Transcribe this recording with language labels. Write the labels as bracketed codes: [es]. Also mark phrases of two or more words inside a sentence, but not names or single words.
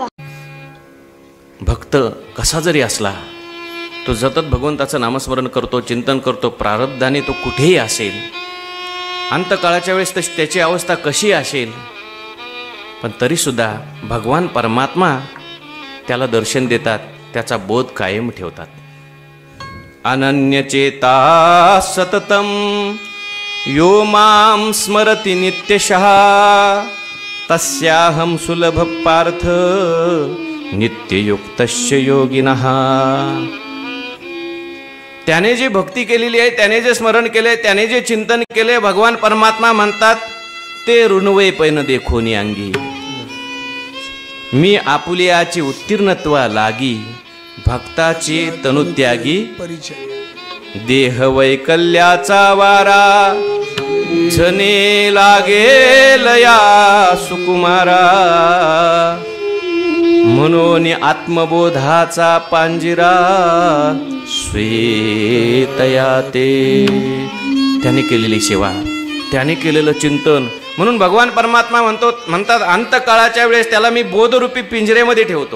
[mr] भक्त कसा जरी असला तो सतत भगवंताचं नामस्मरण करतो, चिंतन करतो, प्रारब्धाने तो कुठेही असेल, अंतकाळाच्या वेळेस त्याची अवस्था कशी असेल, पण तरीसुद्धा भगवान परमात्मा त्याला दर्शन देतात, त्याचा बोध कायम ठेवतात. [sa] अनन्यचेता सततम यो मां स्मरति नित्यशः तस्याहं सुलभ पार्थ नित्ययुक्तस्य योगिनः. [mr] त्याने जी भक्ती केलेली आहे, त्याने जे स्मरण केले, त्याने जे चिंतन केले, भगवान परमात्मा म्हणतात ते ऋणवे पैन देखोनी अंगी. मी आपुलियाची उत्तीर्णत्वा लागी भक्ताची तनुत्यागी. देह वैकल्याचा वारा जने लागेल या सुकुमारा. म्हणून आत्मबोधाचा पांजिरा श्वेतया ते. त्याने केलेली सेवा, त्याने केलेलं चिंतन, म्हणून भगवान परमात्मा म्हणतात अंतकाळाच्या वेळेस त्याला मी बोधरूपी पिंजरेमध्ये ठेवतो.